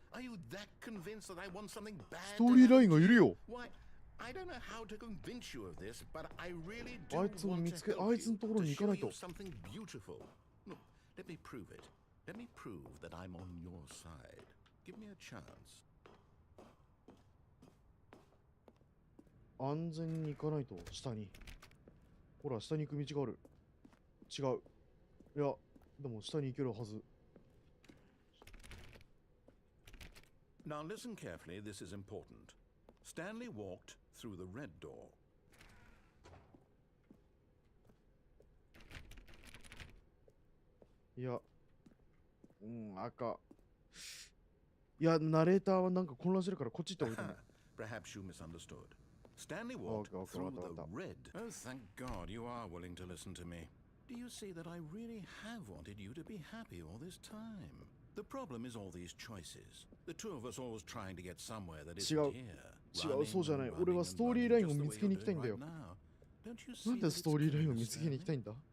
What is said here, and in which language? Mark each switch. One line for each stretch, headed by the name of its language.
English: Are you that convinced that I want something bad to happen? Why? I don't know how to convince you of this, but I really do want to help you, to show you something beautiful. Look, let me prove it. Let me prove that I'm on your side. Give me a chance.
Japanese: 安全に行かないと、下に。ほら、下に行く道がある。違う。いや、でも下に行けるはず。
English: Now listen carefully, this is important. Stanley walked through the red door.
Japanese: いや、赤。いや、ナレーターはなんか混乱してるからこっち行った方がいいと思う。
English: Perhaps you misunderstood. Stanley walked through the red. Oh, thank God you are willing to listen to me. Do you see that I really have wanted you to be happy all this time? The problem is all these choices. The two of us always trying to get somewhere that isn't here.
Japanese: 違う、そうじゃない。俺はストーリーラインを見つけに行きたいんだよ。なんでストーリーラインを見つけに行きたいんだ？